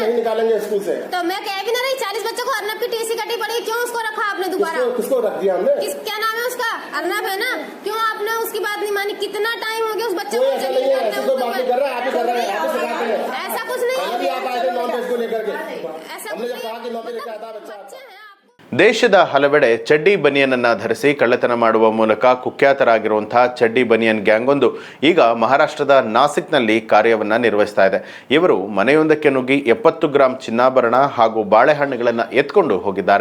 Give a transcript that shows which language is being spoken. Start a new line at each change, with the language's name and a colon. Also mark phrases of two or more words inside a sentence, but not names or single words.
Hindi: नहीं निकालेंगे स्कूल से। तो मैं कह भी ना रही, 40 बच्चों को अर्नब की टीसी कटी पड़ी, क्यों उसको रखा आपने दोबारा? किसको रख दिया हमने? क्या नाम है उसका? अर्नब है ना, क्यों आपने उसकी बात नहीं मानी? कितना टाइम हो गया उस बच्चे को? ऐसा कुछ नहीं है, ऐसा कुछ नहीं है।
Kannada: ದೇಶದ ಹಲವೆಡೆ ಚಡ್ಡಿ ಬನಿಯನನ್ನು ಧರಿಸಿ ಕಳ್ಳತನ ಮಾಡುವ ಮೂಲಕ ಕುಖ್ಯಾತರಾಗಿರುವಂತಹ ಚಡ್ಡಿ ಬನಿಯನ್ ಗ್ಯಾಂಗ್ ಒಂದು ಈಗ ಮಹಾರಾಷ್ಟ್ರದ ನಾಸಿಕ್ನಲ್ಲಿ ಕಾರ್ಯವನ್ನು ನಿರ್ವಹಿಸ್ತಾ ಇದೆ. ಇವರು ಮನೆಯೊಂದಕ್ಕೆ ನುಗ್ಗಿ 70 ಗ್ರಾಂ ಚಿನ್ನಾಭರಣ ಹಾಗೂ ಬಾಳೆಹಣ್ಣುಗಳನ್ನು ಎತ್ಕೊಂಡು ಹೋಗಿದ್ದಾರೆ.